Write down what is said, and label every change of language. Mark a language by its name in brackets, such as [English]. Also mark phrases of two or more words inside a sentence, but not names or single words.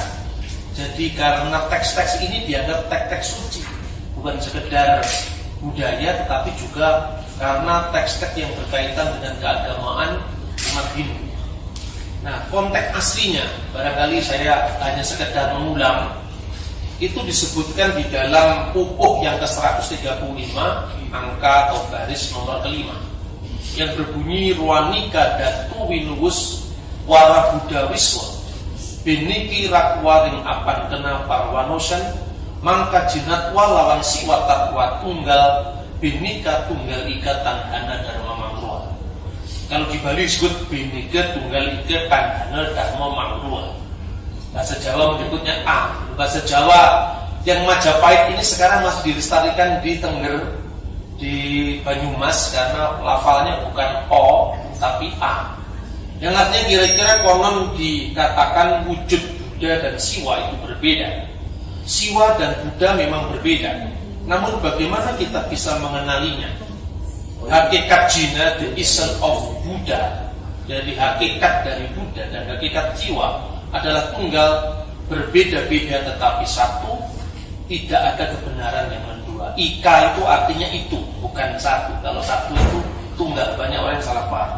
[Indonesian] Jadi karena teks-teks ini dianggap teks-teks suci, bukan sekedar budaya, tetapi juga karena teks-teks yang berkaitan dengan keagamaan umat Hindu. Nah, konteks aslinya barangkali saya hanya sekedar mengulang. Itu disebutkan di dalam pupuh yang ke-135, angka atau baris nomor kelima, yang berbunyi [Kawi] Ruanika Datu Winuwus Wara Buddha Wiswa Biniki Rakwaring Apan Kena Parwanosan Mangka Jinatwa Lawan Siwa Tatwa Tunggal Bhinneka Tunggal Ika Tandhana Dharma Mangrua. [Indonesian] Kalau di Bali disebut [Kawi] Bhinneka Tunggal Ika Tandhana Dharma Mangrua. [Indonesian] Bahasa Jawa menyebutnya A. Bahasa Jawa yang Majapahit ini sekarang masih dilestarikan di Tengger, di Banyumas, karena lafalnya bukan O tapi A. Yang artinya kira-kira konon dikatakan wujud Buddha dan Siwa itu berbeda. Siwa dan Buddha memang berbeda. Namun bagaimana kita bisa mengenalinya? Hakikat Jina, [English] the essence of Buddha, [Indonesian] jadi hakikat dari Buddha dan hakikat Siwa adalah tunggal, berbeda-beda tetapi satu, tidak ada kebenaran yang mendua. Ika itu artinya itu, bukan satu. Kalau satu itu tunggal, banyak orang yang salah paham.